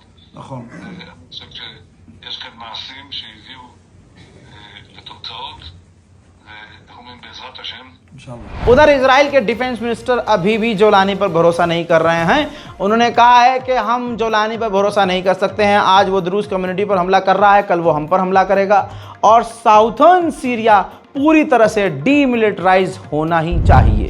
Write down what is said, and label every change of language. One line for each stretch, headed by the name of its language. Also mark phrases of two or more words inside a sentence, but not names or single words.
Hebrew: נכון. אני חושב שיש כאן מעשים שהביאו לתוצאות, ואומרים בעזרת השם.
Hindi: उधर इजराइल के
English: defense minister
Hindi: अभी भी जोलानी पर भरोसा नहीं कर रहे हैं। उन्होंने कहा है कि हम जोलानी पर भरोसा नहीं कर सकते हैं। आज वो
English: Druze community
Hindi: पर हमला कर रहा है, कल वो हम पर हमला करेगा, और साउथर्न सीरिया पूरी तरह से डीमिलिटराइज होना ही चाहिए।